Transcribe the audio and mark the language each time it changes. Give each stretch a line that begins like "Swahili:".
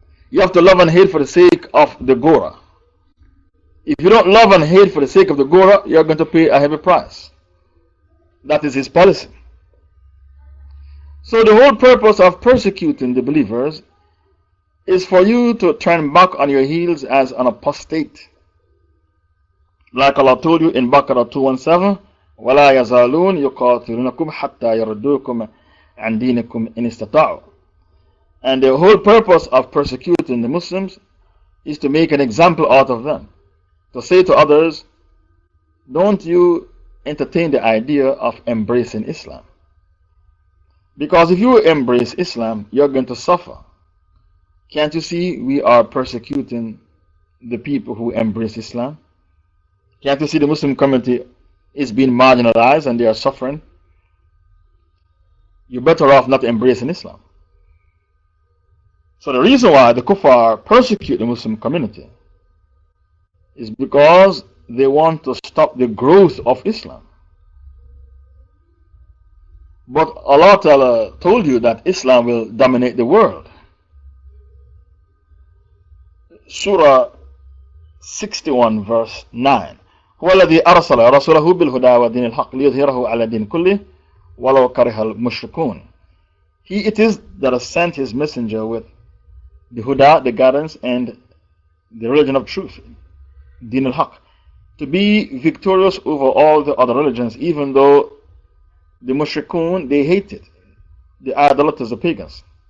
English: You have to love and hate for the sake of the Gora. If you don't love and hate for the sake of the Gora, you're going to pay a heavy price. That is his policy. So the whole purpose of persecuting the believers is for you to turn back on your heels as an apostate. Like Allah told you in Baqarah 217,
Arabic: وَلَا يَزَالُونَ يُقَاتِلُونَكُمْ حَتَّى يَرُدُّوكُمْ عَنْ دِينِكُمْ إِنِ اسْتَطَاعُوا.
English: And the whole purpose of persecuting the Muslims is to make an example out of them. To say to others, don't you entertain the idea of embracing Islam. Because if you embrace Islam, you're going to suffer. Can't you see we are persecuting the people who embrace Islam? Can't you see the Muslim community is being marginalized and they are suffering? You're better off not embracing Islam. So the reason why the kuffar persecute the Muslim community is because they want to stop the growth of Islam. But Allah Ta'ala told you that Islam will dominate the world. Surah 61 verse 9.
Arabic: هو الذي أرسل رسوله بالهدى ودين الحق ليظهره على دين كله ولو كره المشركون.
English: He it is that has sent his messenger with the huda, the guidance, and the religion of truth, Din al-Haq, to be victorious over all the other religions, even though the mushrikun, they hate it. the idolaters, the pagans.